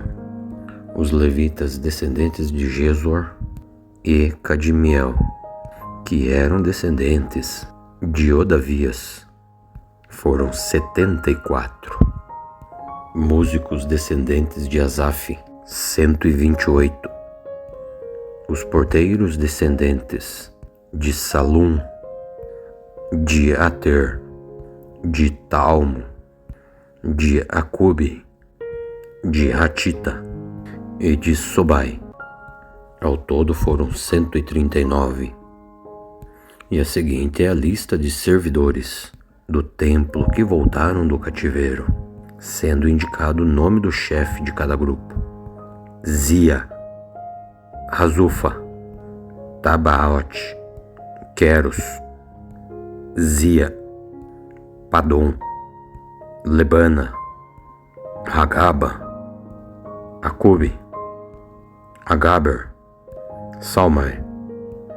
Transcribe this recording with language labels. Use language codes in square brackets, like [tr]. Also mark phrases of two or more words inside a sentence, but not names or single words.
[pt] Os levitas descendentes de Jesor e Cadmiel, que eram descendentes de Odavias, foram 74. Músicos descendentes de Asaf, 128. Os porteiros descendentes de Salum, de Ater, de Talmo, de Acube, de Hatita e de Sobai. Ao todo foram 139. E a seguinte é a lista de servidores do templo que voltaram do cativeiro, sendo indicado o nome do chefe de cada grupo: Zia, Hazufa, Tabaote, Queros, Zia, Padom, Lebana, Hagaba, Acube, Agaber, Salmai,